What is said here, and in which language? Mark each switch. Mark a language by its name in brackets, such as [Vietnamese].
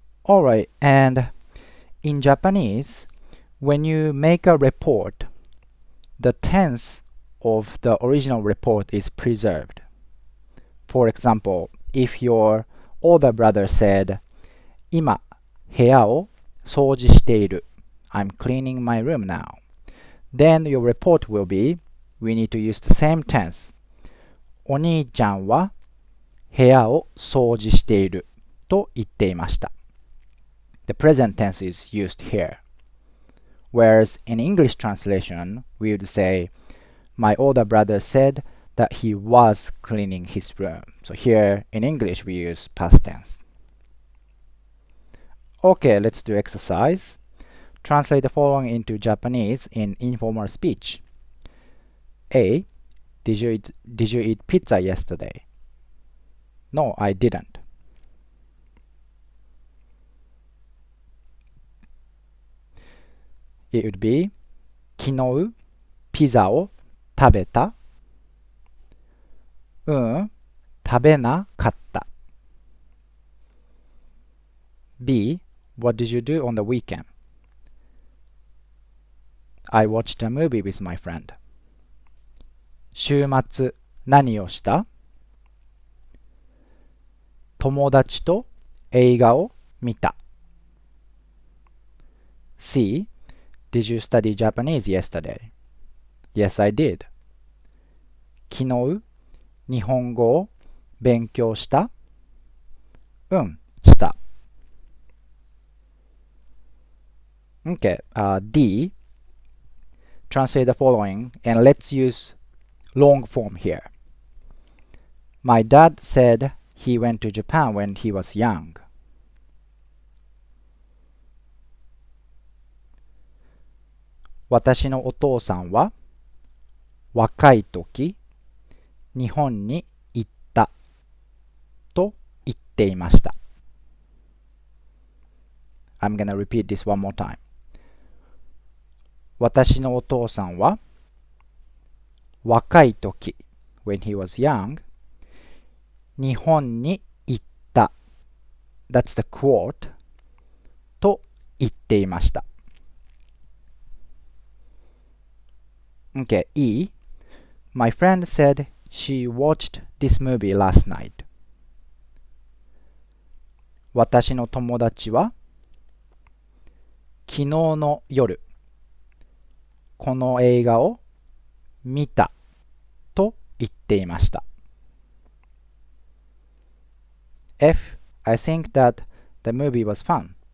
[English] Alright, and in Japanese, when you make a report, the tense of the original report is preserved. For example, if your older brother said, [Japanese] 今、部屋を掃除している. [English] I'm cleaning my room now. Then your report will be, we need to use the same tense. [Japanese] お兄ちゃんは部屋を掃除していると言っていました. [English] The present tense is used here. Whereas in English translation, we would say, my older brother said that he was cleaning his room. So here in English, we use past tense. Okay, let's do exercise. Translate the following into Japanese in informal speech. A. Did you eat pizza yesterday? No, I didn't. It would be [Japanese] 昨日ピザを食べた食べなかった B. [English] What did you do on the weekend? I watched a movie with my friend. [Japanese] 週末何をした友達と映画を見た C. [English] Did you study Japanese yesterday? Yes, I did. [Japanese] 昨日日本語を勉強したした [English] Okay, D. Translate the following and let's use long form here. My dad said he went to Japan when he was young. [Japanese] 私のお父さんは若い時日本に行ったと言っていました。 [English] I'm gonna repeat this one more time. [Japanese] 私のお父さんは若い時 [English] when he was young [Japanese] 日本に行った [English] That's the quote [Japanese] と言っていました。 [English] Okay, E. My friend said she watched this movie last night. 私の友達は昨日の夜この映画を見たと言っていました。 F. I think that the movie was fun.